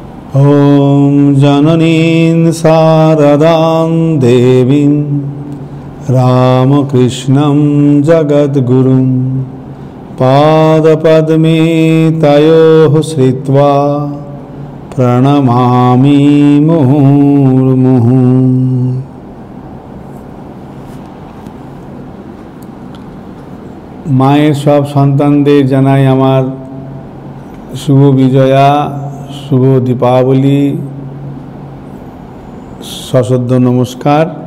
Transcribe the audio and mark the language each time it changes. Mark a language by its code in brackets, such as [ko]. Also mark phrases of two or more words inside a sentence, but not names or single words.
[sa] ॐ जननीं शारदां देवीं रामकृष्णं जगद्गुरुं पादपद्मे तयोः श्रित्वा प्रणमामि मुहुर्मुहुः। [bn] माয়ের সব সন্তানদের জানাই আমার শুভ বিজয়া, শুভ দীপাবলি, সশ্রদ্ধ নমস্কার।